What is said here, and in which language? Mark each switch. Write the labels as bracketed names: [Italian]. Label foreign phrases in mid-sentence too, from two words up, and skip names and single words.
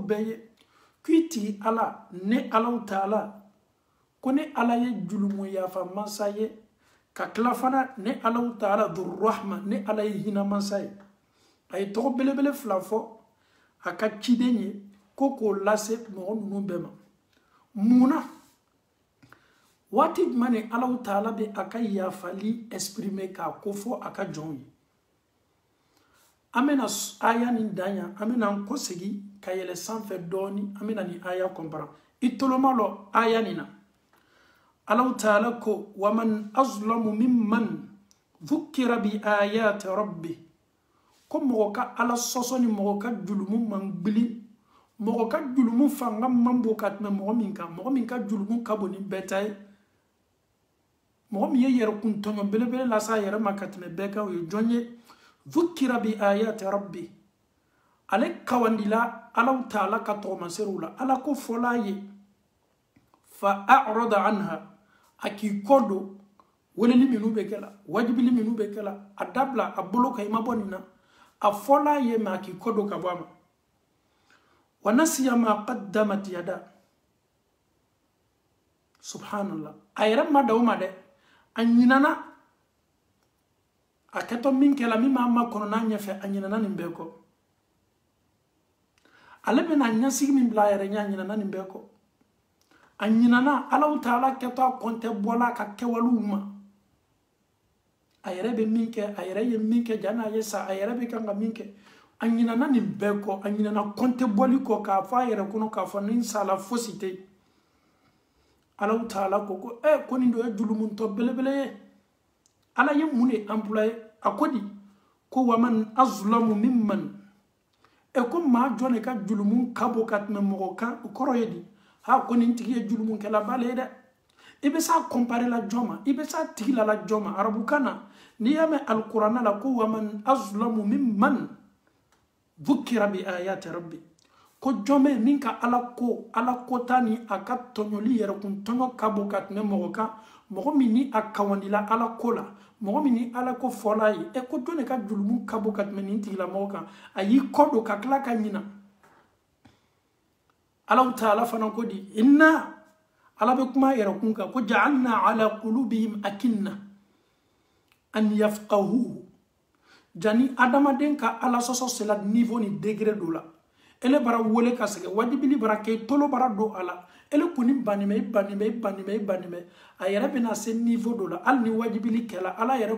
[Bambara] bɛɛ ye k'i tigi ala ne Alahu taala ko ne ala ye julumu yafa mansa ye ka tila fana ne Alahu taala Dhur-Rahma ne ala ye hinɛ mansa ye a ye tɔgɔ belebele fila fɔ a ka ciden ye ko k'o lase mɔgɔ ninnu bɛɛ ma mun na waati jumɛn ni Alahu taala bɛ a ka yafali exprimer k'a ko fɔ a ka jɔnw ye an bɛna aya nin dan yan an bɛna an kɔsegi ka yɛlɛ sanfɛ dɔɔni an bɛna nin aya kɔnpara i toloma lɔ aya nin na Alahu taala ko [Arabic] ومن أظلم ممن ذكر بآيات ربي [Bambara] ko mɔgɔ ka ala sɔsɔ ni mɔgɔ ka julumu man gbili mɔgɔ ka julumu fanga man bon ka tɛmɛ mɔgɔ min ka julumu ka bon ni bɛɛ ta ye mɔgɔ min ye yɛrɛ kun tɔɲɔ belebele lase a yɛrɛ ma ka tɛmɛ bɛɛ kan o ye jɔn ye [Arabic] ذكر بآيات ربي [Bambara] ale kawandila Alahu taala ka tɔgɔmaserew la ala ko fɔla a ye [Arabic] فأعرض عنها [Bambara] a k'i kɔ don weleli minnu bɛ kɛ la wajibili minnu bɛ kɛ la a dabila a bolo kan i ma bɔ nin na a fɔla a ye ma a k'i kɔ don ka bɔ a ma [Arabic] ونسي ما قدمت يدا [Bambara] subhanallah a yɛrɛ ma da o ma dɛ a ɲinana a kɛtɔ min kɛla min b'a ma kɔnɔ n'a ɲɛfɛ a ɲinana nin bɛɛ kɔ ale bɛna ɲɛsigi min bila a yɛrɛ ɲɛ a ɲinana nin bɛɛ kɔ a ɲinana Alahu taala kɛtɔ a kɔntɛ bɔla a ka kɛwalew ma a yɛrɛ bɛ min kɛ a yɛrɛ ye min kɛ janni a ye sa a yɛrɛ bɛ kan ka min kɛ a ɲinana nin bɛɛ kɔ a ɲinana kɔntɛ bɔli kɔ k'a fɔ a yɛrɛ kɔnɔ k'a fɔ ni sala fosi tɛ yen Alahu taala ko ko nin dɔ ye julumuntɔ belebele ye ala ye mun de employé a ko di ko [Arabic] ومن أظلم ممن [Bambara] ko maa jɔn de ka julumu ka bon ka tɛmɛ mɔgɔ kan o kɔrɔ ye di ha ko nin tigi ye julumu kɛla bale ye dɛ i bɛ s'a comparer la jɔn ma i bɛ s'a tigi la jɔn ma arabukan na n'i y'a mɛn alikuranna la ko [Arabic] ومن أظلم ممن ذكر بآيات ربي [Bambara] ko jɔn bɛ min ka ala ko ta ni a ka tɔɲɔli yɛrɛ kun tɔɲɔ ka bon ka tɛmɛ mɔgɔ kan mɔgɔ min ni a kawandila ala ko la mɔgɔ min ni ala ko fɔla ye ko jɔn de ka julumu ka bon ka tɛmɛ nin tigila mɔgɔ kan a y'i kɔ don ka tila ka ɲina Alahu taala fana ko di inna ala bɛ kuma yɛrɛ kun kan ko [Arabic] جعلنا على قلوبهم أكنة أن يفقهو [Bambara] jani adamaden ka ala sɔsɔ sela niveau ni degré dɔ la ele bara wole ka sɛgɛ wajibili bara kɛ tolo bara don a la ele kuni banimɛ a yɛrɛ bɛna se niveau dɔ la hali ni wajibili kɛla ala yɛrɛ